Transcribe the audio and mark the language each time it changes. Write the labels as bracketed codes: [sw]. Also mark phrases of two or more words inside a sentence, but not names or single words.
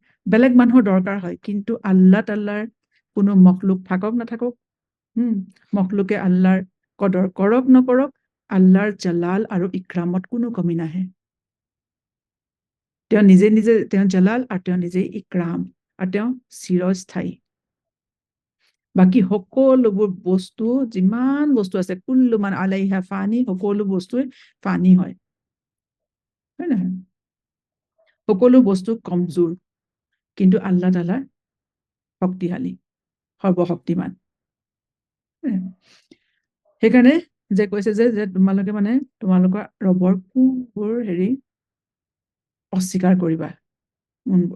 [as] বেলেগ মানুহৰ দৰকাৰ হয়, কিন্তু আল্লাহ তাল্লাৰ কোনো মখলুক থাকক নাথাকক, মখলুকে আল্লাহৰ কদৰ কৰক নকৰক, আল্লাহৰ জালাল আৰু ইক্ৰামত কোনো কমি নাহে। তেওঁ নিজে নিজে তেওঁ জালাল আৰু তেওঁ নিজে ইক্ৰাম আৰু তেওঁ চিৰস্থায়ী। বাকী সকলোবোৰ বস্তু, যিমান বস্তু আছে, [ar] كل من عليها فان, [as] সকলো বস্তুৱে ফানি হয়, হয় নহয়? সকলো বস্তু কমজোৰ, কিন্তু আল্লাহ তাআলা শক্তিশালী, সৰ্বশক্তিমান। সেইকাৰণে যে কৈছে যে তোমালোকে মানে তোমালোকৰ ৰবৰ কোনবোৰ অস্বীকাৰ কৰিবা, কোনবোৰ।